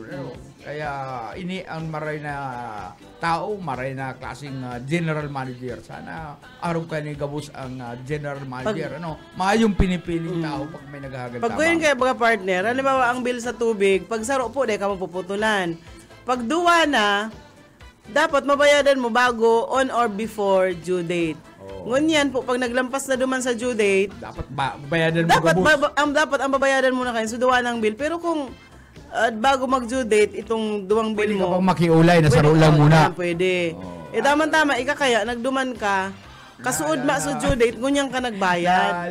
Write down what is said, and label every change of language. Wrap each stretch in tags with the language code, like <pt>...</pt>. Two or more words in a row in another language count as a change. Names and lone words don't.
<bik>Kaya ini ang maray na tao, maray na klaseng general manager. Sana araw ka ni gabos ang general manager. Maayong pinipiling tao pag may naghahagad pag kuyin kayo mga partner, halimbawa ang bill sa tubig, pag saro po, di ka mapuputulan. Pag duwa na, dapat mabayadan mo bago</bik> <en>on or before due date.</en> <bik>Ngunyan po, pag naglampas na duman sa due date, dapat bayadan mo dapat ang babayadan mo na kayo sa duwa ng bill. Pero kung bago mag-due date, itong duwang bill mo, pwede ka pang makiulay, nasaro lang muna. Pwede. Tama-tama, ikakaya, nagduman ka, kasuod sa due date, ngunyan ka nagbayad.</bik>